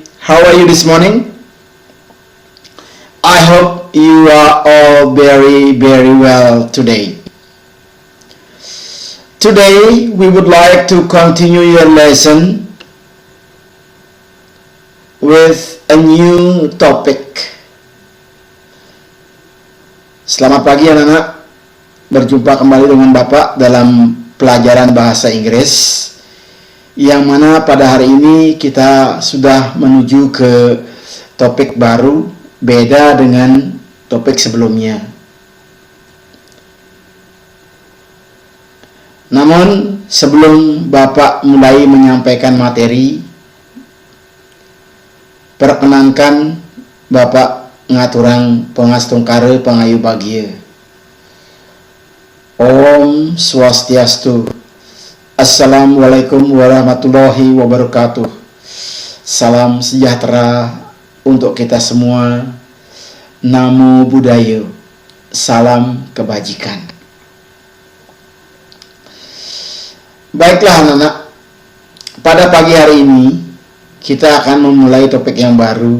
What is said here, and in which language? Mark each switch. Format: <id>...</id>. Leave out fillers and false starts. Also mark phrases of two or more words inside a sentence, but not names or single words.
<en>How are you this morning? I hope you are all very well today. Today we would like to continue your lesson with a new topic.</en> <id>Selamat pagi anak-anak. Berjumpa kembali dengan Bapak dalam pelajaran bahasa Inggris. Yang mana pada hari ini kita sudah menuju ke topik baru, beda dengan topik sebelumnya. Namun sebelum Bapak mulai menyampaikan materi, perkenankan Bapak</id> <ban>ngaturang pengastungkare pangayu bagia.</ban> <sa>ॐ स्वस्त्यस्तु.</sa> <ar>السلام عليكم ورحمة الله وبركاته.</ar> <id>Salam sejahtera untuk kita semua.</id> <pi>Namo Buddhaya.</pi> <id>Salam kebajikan. Baiklah anak-anak, pada pagi hari ini kita akan memulai topik yang baru.</id>